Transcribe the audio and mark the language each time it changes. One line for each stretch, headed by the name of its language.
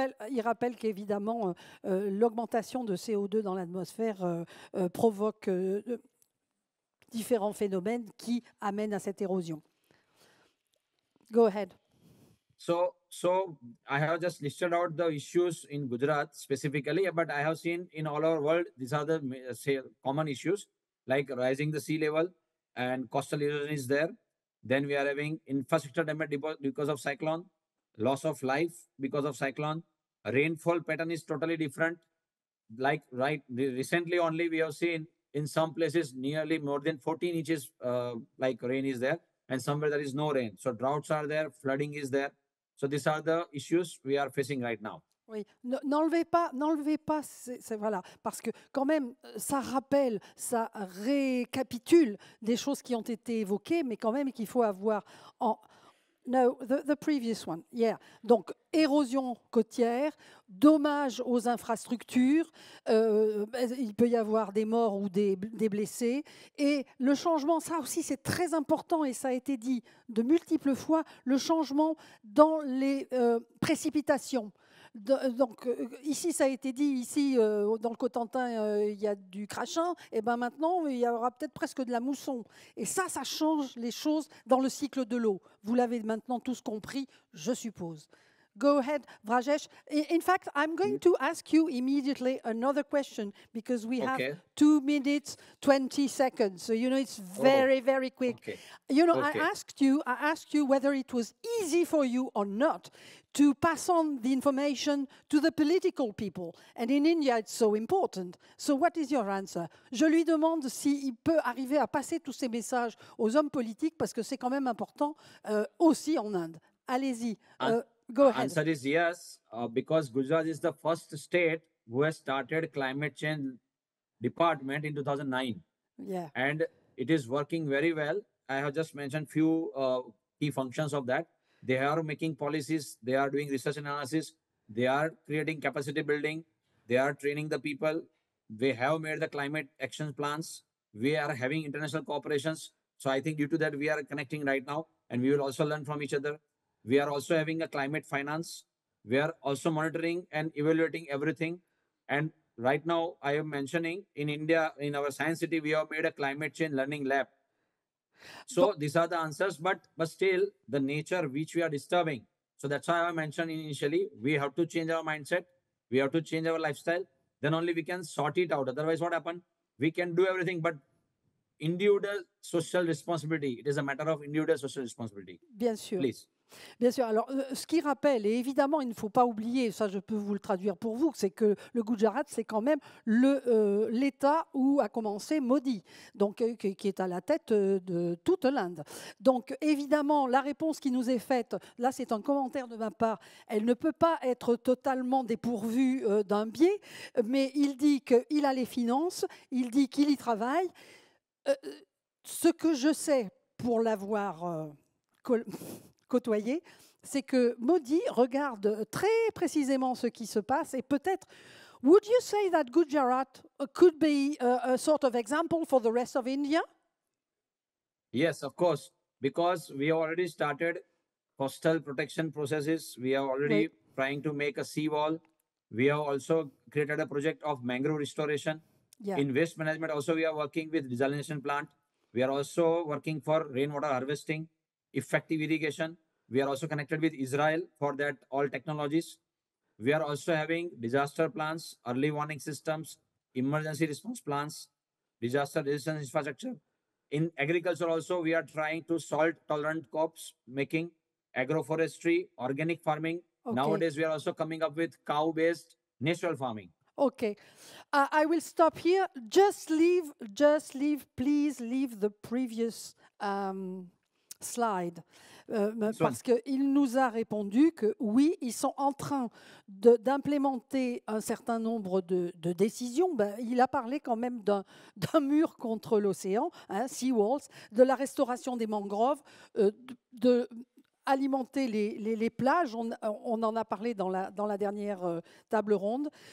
French: Il rappelle qu'évidemment l'augmentation de CO2 dans l'atmosphère provoque différents phénomènes qui amènent à cette érosion.
English: Go ahead. So I have just listed out the issues in Gujarat specifically, but I have seen in all over world, these are the common issues, like rising the sea level and coastal erosion is there. Then we are having infrastructure damage because of cyclone, loss of life because of cyclone. Rainfall pattern is totally different. Like recently only we have seen in some places nearly more than 14 inches like rain is there, and somewhere there is no rain. So droughts are there, flooding is there. So these are the issues we are facing right now.
French: Oui, n'enlevez pas, voilà, parce que quand même, ça rappelle, ça récapitule des choses qui ont été évoquées, mais quand même qu'il faut avoir en...
English: No, the previous one, yeah.
French: Donc, érosion côtière, dommages aux infrastructures, il peut y avoir des morts ou des blessés. Et le changement, ça aussi c'est très important et ça a été dit de multiples fois, le changement dans les précipitations. Donc, ici, ça a été dit, ici, dans le Cotentin, il y a du crachin, et bien maintenant, il y aura peut-être presque de la mousson. Et ça change les choses dans le cycle de l'eau. Vous l'avez maintenant tous compris, je suppose.
English: Go ahead, Vrajesh. In fact, I'm going to ask you immediately another question because we have 2 minutes, 20 seconds. So, you know, it's very, very quick. Okay. You know, I asked you whether it was easy for you or not to pass on the information to the political people. And in India, it's so important. So what is your answer? Je lui demande s'il peut arriver à passer tous ces messages aux hommes politiques parce que c'est quand même important aussi en Inde.
French: Allez-y.
English: Go ahead. Answer is yes, because Gujarat is the first state who has started climate change department in 2009. Yeah. And it is working very well. I have just mentioned few key functions of that. They are making policies, they are doing research analysis, they are creating capacity building, they are training the people, they have made the climate action plans, we are having international cooperations. So I think due to that, we are connecting right now and we will also learn from each other. We are also having a climate finance. We are also monitoring and evaluating everything. And right now, I am mentioning in India, in our science city, we have made a climate change learning lab. So these are the answers, but still the nature which we are disturbing. So that's why I mentioned initially, we have to change our mindset. We have to change our lifestyle. Then only we can sort it out. Otherwise, what happens? We can do everything, but individual social responsibility. It is a matter of individual social responsibility.
French: Bien sûr.
English: Please.
French: Bien sûr. Alors, ce qui rappelle, et évidemment, il ne faut pas oublier, ça je peux vous le traduire pour vous, c'est que le Gujarat, c'est quand même l'État où a commencé Modi, donc, qui est à la tête de toute l'Inde. Donc, évidemment, la réponse qui nous est faite, là c'est un commentaire de ma part, elle ne peut pas être totalement dépourvue d'un biais, mais il dit qu'il a les finances, il dit qu'il y travaille. Ce que je sais, pour l'avoir côtoyé, c'est que Modi regarde très précisément ce qui se passe et peut-être,
English: would you say that Gujarat could be a sort of example for the rest of India? Yes, of course, because we have already started coastal protection processes. We are already trying to make a seawall. We have also created a project of mangrove restoration. Yeah. In waste management, also we are working with desalination plant. We are also working for rainwater harvesting, effective irrigation. We are also connected with Israel for that all technologies. We are also having disaster plans, early warning systems, emergency response plans, disaster resistance infrastructure. In agriculture also, we are trying to salt-tolerant crops, making agroforestry, organic farming. Okay. Nowadays, we are also coming up with cow-based natural farming. Okay, I will stop here. Just leave, please leave the previous slide.
French: Parce qu'il nous a répondu que oui, ils sont en train d'implémenter un certain nombre de décisions. Il a parlé quand même d'un mur contre l'océan, hein, sea walls, de la restauration des mangroves, de alimenter les plages, on en a parlé dans la dernière table ronde,